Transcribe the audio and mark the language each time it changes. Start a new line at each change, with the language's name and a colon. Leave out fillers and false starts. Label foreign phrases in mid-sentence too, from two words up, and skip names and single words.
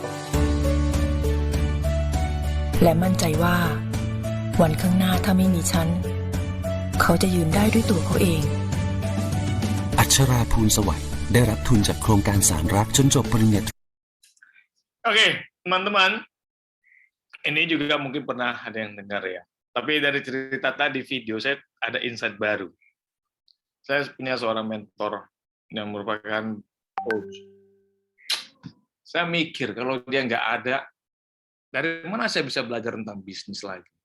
Thai: และมั่นใจว่า วันข้างหน้าถ้าไม่มีฉัน เขาจะยืนได้ด้วยตัวเขาเอง อัชราภูลสวัยได้รับทุนจากโครงการสารรักจนจบปริญญา
Indonesian: Oke, teman-teman, ini juga mungkin pernah ada yang dengar ya. Tapi dari cerita tadi video saya ada insight baru. Saya punya seorang mentor yang merupakan coach. Saya mikir kalau dia nggak ada, dari mana saya bisa belajar tentang bisnis lagi?